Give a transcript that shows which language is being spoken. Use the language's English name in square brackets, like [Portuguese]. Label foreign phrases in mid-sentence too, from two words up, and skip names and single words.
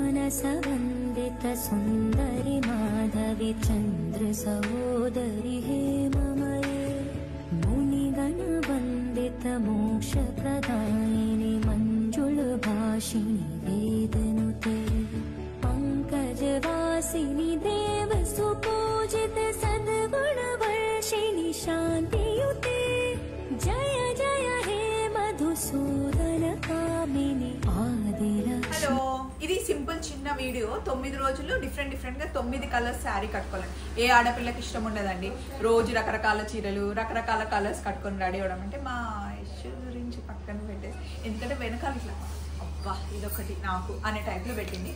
[Sanskrit] मानसवन्दित सुन्दरि माधवि चन्द्र सहोदरि हेममये मुनिगणवन्दित मोक्षप्रदायिनि मञ्जुलभाषिणि वेदनुते पंकजवासिनि देवसुपूजित सद्गुणवर्षिणि शान्तियुते जय जय हे मधुसूदन कामिनि आदिर। [Telugu] హలో, ఇది సింపుల్ చిన్న వీడియో. 9 రోజులు డిఫరెంట్ గా 9 [English] colours saree [Telugu] కట్టుకోవాలండి. ఏ ఆడపిల్లకి ఇష్టం ఉండదండి రోజు రకరకాల చీరలు రకరకాల కలర్స్ కట్టుకొని రెడీ అవ్వడం. అంటే మా ఇష్యూ గురించి పక్కన పెట్టేసి, ఎందుకంటే వెనకాల ఇట్లా అబ్బా ఇదొకటి నాకు అనే టైప్లో పెట్టింది.